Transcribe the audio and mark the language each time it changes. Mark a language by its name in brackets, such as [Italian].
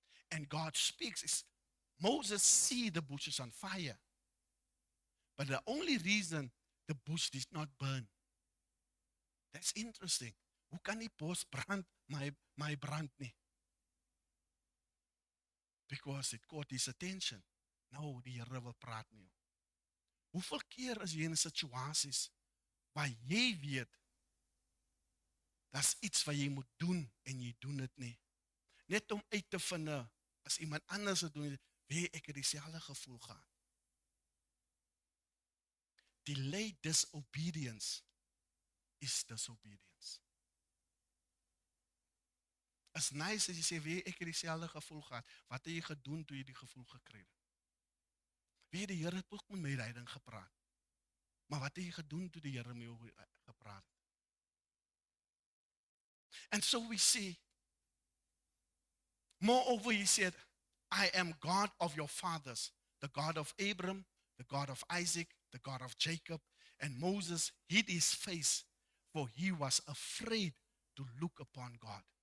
[English] And God speaks. Moses see the bushes on fire. But the only reason the bush did not burn. That's interesting. [Afrikaans] Hoe kan die bos brand, my brand nie? [English] Because it caught his attention. [Afrikaans] Nou, die Here wil praat met jou. Hoeveel keer is jy in situasies waar jy weet, daar's iets wat jy moet doen en jy doen dit nie. Net om uit te vind, as iemand anders het doen, weet ek het dieselfde gevoel gehad. [English] Delayed disobedience is disobedience. [Afrikaans] As nice as jy sê, weet ek het dieselfde gevoel gehad. Wat het jy gedoen toe jy die gevoel gekry het? Weet die Here het ook met my leiding gepraat. Maar wat het jy gedoen toe die Here met jou gepraat het? [English] And so we see, moreover he said, I am God of your fathers, the God of Abraham, the God of Isaac, the God of Jacob. And Moses hid his face, for he was afraid to look upon God.